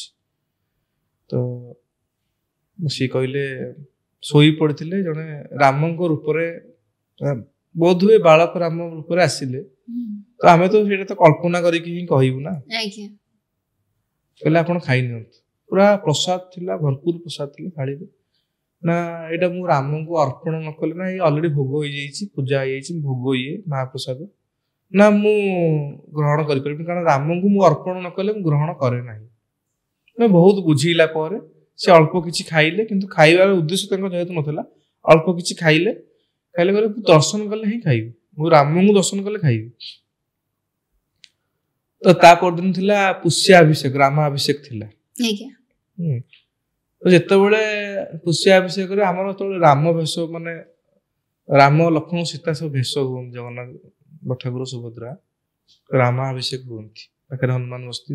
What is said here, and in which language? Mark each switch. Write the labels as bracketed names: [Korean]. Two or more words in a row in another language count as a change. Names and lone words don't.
[Odia] ତ ସେ କହିଲେ ଶୋଇ ପଡ଼ିଥିଲେ ଜଣେ ରାମଙ୍କ ରୂପ ରେ ବୋଧ ହୁଏ ବାଳକ ରାମ ରୂପ ରେ ଆସିଲେ ତ ଆମେ ତ ସେଟା ତ କଳ୍ପନା କରି କି କହିବୁ ନା। ଆଜ୍ଞା କହିଲେ ଆପଣ ଖାଇ ନିଅନ୍ତୁ ପୂରା ପ୍ରସାଦ ଥିଲା ଭରପୂର ପ୍ରସାଦ ଥିଲା ଥାଳି ରେ ନା ଏଟା ମୁ ରାମ କୁ ଅର୍ପଣ ନ କଲେ ନା ଏ ଅଲରେଡି ଭୋଗ ହୋଇ ଯାଇଛି ପୂଜା ହୋଇ ଯାଇଛି ଭୋଗ ଏ ମହାପ୍ରସାଦ ନା ମୁ ଗ୍ରହଣ କରି ପାରିବି କାରଣ ରାମ କୁ ମୁ ଅର୍ପଣ ନ କଲେ ମୁ ଗ୍ରହଣ କରେ ନାହିଁ। ବହୁତ ବୁଝିଲା ପରେ ସେ ଅଳ୍ପ କିଛି ଖାଇଲେ, କିନ୍ତୁ ଖାଇବାର ଉଦ୍ଦେଶ୍ୟ ତାଙ୍କ ଯେହେତୁ ନଥିଲା, ଅଳ୍ପ କିଛି ଖାଇଲେ କହିଲେ ଦର୍ଶନ କଲେ ହିଁ ଖାଇବି, ମୁଁ ରାମଙ୍କୁ ଦର୍ଶନ କଲେ ଖାଇବି। ତ ତା ପରଦିନ ଥିଲା ପୁଷ୍ୟାଭିଷେକ, ରାମାଭିଷେକ ଥିଲା। ଯେତେବେଳେ ପୁଷ୍ୟାଭିଷେକରେ ଆମର ଯେତେବେଳେ ରାମ ବେଶ, ମାନେ ରାମ ଲକ୍ଷ୍ମଣ ସୀତା ସବୁ ଭେଷ ହୁଅନ୍ତି, ଜଗନ୍ନାଥ ଠାକୁର ସୁଭଦ୍ରା ରାମାଭିଷେକ ହୁଅନ୍ତି, ପାଖରେ ହନୁମାନ ବସିଥିବେ।